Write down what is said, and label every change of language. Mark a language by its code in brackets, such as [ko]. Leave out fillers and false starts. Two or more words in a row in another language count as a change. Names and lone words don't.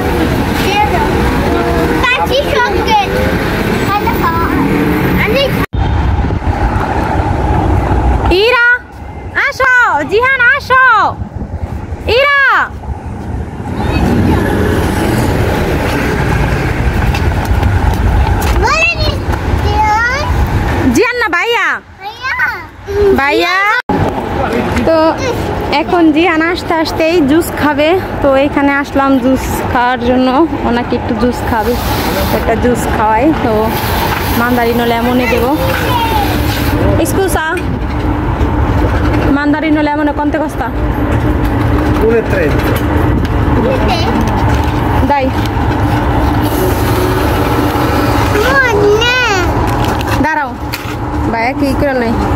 [bn] ইরা আসো, জিহান আসো, ইরা জিহান না ভাইয়া তো এখন জিহান আসতে আসতেই জুস খাবে, তো এখানে আসলাম জুস খাওয়ার জন্য। ওনাকে একটু জুস খাবে, একটা জুস খাওয়াই, তো মান্দারিনো লেমনে দেবো। [it] Scusa, mandarino lemone quanto costa? 1,30. Dai. [bn] দাঁড়াও ভাইয়া, কি করে নাই?